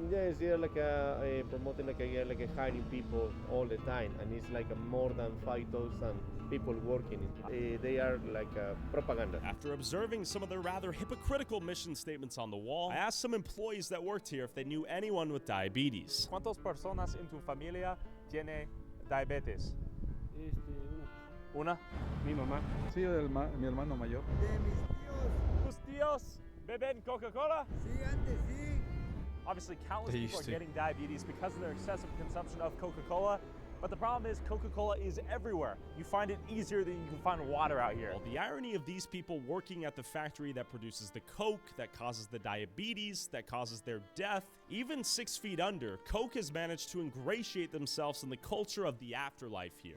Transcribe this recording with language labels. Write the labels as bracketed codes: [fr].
[en] Yes, they're like promoting like hiring people all the time, and it's like more than 5,000 people working. They are like propaganda. After observing some of the rather hypocritical mission statements on the wall, I asked some employees that worked here if they knew anyone with diabetes. [es] ¿Cuántas personas en tu familia tiene diabetes? Una. Mi mamá. Sí, mi hermano mayor. De mis tíos. ¿Tus tíos beben Coca-Cola? Sí, antes sí. [en] Obviously, countless people are getting diabetes because of their excessive consumption of Coca-Cola. But the problem is Coca-Cola is everywhere. You find it easier than you can find water out here. Well, the irony of these people working at the factory that produces the Coke, that causes the diabetes, that causes their death, even 6 feet under, Coke has managed to ingratiate themselves in the culture of the afterlife here.